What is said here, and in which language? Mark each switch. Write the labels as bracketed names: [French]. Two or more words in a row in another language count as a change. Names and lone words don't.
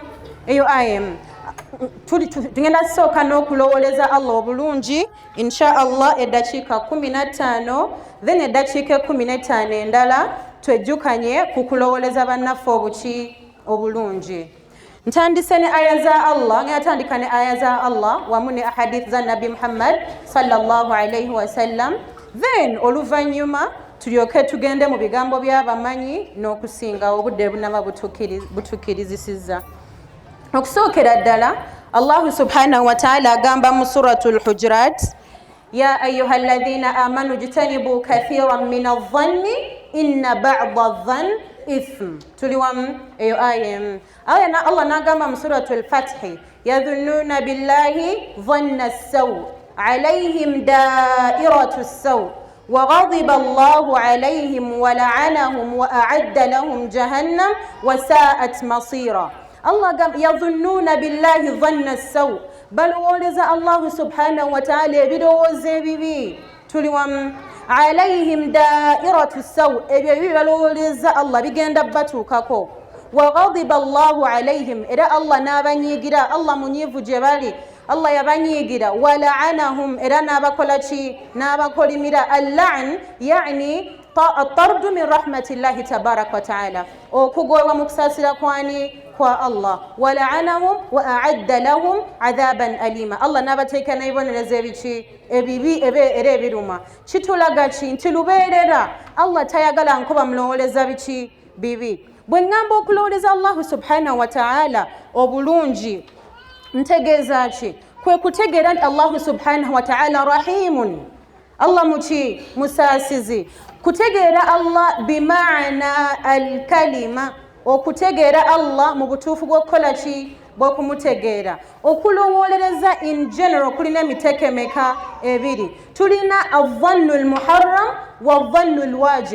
[Ganda] Eyo ayem tugenda kusooka n'okulowooleza Allah obulungi [Arabic] إن شاء الله [Ganda] eddakiika 15, then eddakiika 15 endala twejjukanye ku kulowooleza bannaffe obuki? Obulungi. Ntandise ne aya za Allah, ngatandika ne aya za Allah wamu ne ahadith za Nabi Muhammad [Arabic] صلى الله عليه وسلم, [Ganda] then oluvannyuma tulyoke tugende mu bigambo by'abamanyi n'okusinga obudde bunaba butukirizisizza. Okusookera ddala Allahu [Arabic] سبحانه وتعالى [Ganda] agamba mu [Arabic] سورة الحجرات يا أيها الذين آمنوا اجتنبوا كثيرا من الظن إن بعض الظن إثم. [Ganda] Tuli wamu? Eyo ayem aya na Allah nagamba mu [Arabic] سورة الفتح يظنون بالله ظن السوء عليهم دائرة السوء وغضب الله عليهم ولعنهم وأعد لهم جهنم وساءت مصيرا. [Ganda] Allah gamba [Arabic] يظنون بالله ظن السوء, [Ganda] balowooleza Allahu [Arabic] سبحانه وتعالى [Ganda] ebirowoozo ebibi. Tuli wamu? [Arabic] عليهم دائرة السوء, [Ganda] ebyo ebibi balowooleza Allah bigenda batuukako. [Arabic] وغضب الله عليهم, [Ganda] era Allah n'abanyiigira. Allah munyiivu gye bali, Allah yabanyiigira. [Arabic] ولعنهم, [Ganda] era n'abakola ki? N'abakolimira. [Arabic] اللعن يعني الطرد من رحمة الله تبارك وتعالى, [Ganda] okugolwa mu kusaasira kwani? Kwa Allah. [Arabic] ولعنهم وأعد لهم عذابا أليما, [Ganda] Allah n'abateeka n'ebibonerezo ebiki? Ebibi era ebiruma. Kitulaga ki? Nti lubeerera Allah tayagala nkuba mulowooleza biki? Bibi. Bwe ngamba okulowooleza Allahu [Arabic] سبحانه وتعالى [Ganda] obulungi ntegeeza ki? Kwe kutegeera nti Allahu [Arabic] سبحانه وتعالى رحيم, [Ganda] Allah muki? Musaasizi. Kutegeera Allah [Arabic] بمعنى الكلمة, [Ganda] okutegeera Allah mu butuufu bw'okukola ki bw'okumutegeera. Okulowolereza [English] in general [Ganda] kulina emitekemeka ebiri. [Arabic] Tulina الظن المحرم والظن الواجب.